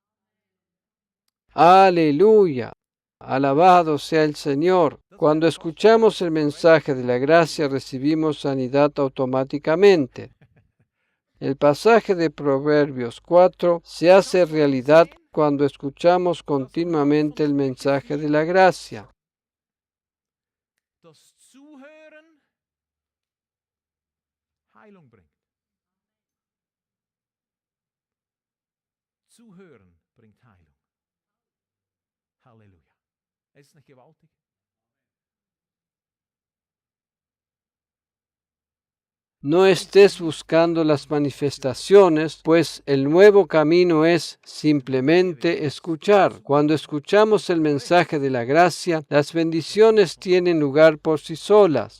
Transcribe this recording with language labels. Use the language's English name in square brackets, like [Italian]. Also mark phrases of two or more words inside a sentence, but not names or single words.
[Spanish] Aleluya. Alabado sea el Señor. Cuando escuchamos el mensaje de la gracia, recibimos sanidad automáticamente. El pasaje de Proverbios 4 se hace realidad cuando escuchamos continuamente el mensaje de la gracia. [German] Zuhören bringt Heilung. Halleluja. ¿Es nicht gewaltig? [Spanish] No estés buscando las manifestaciones, pues el nuevo camino es simplemente escuchar. Cuando escuchamos el mensaje de la gracia, las bendiciones tienen lugar por sí solas.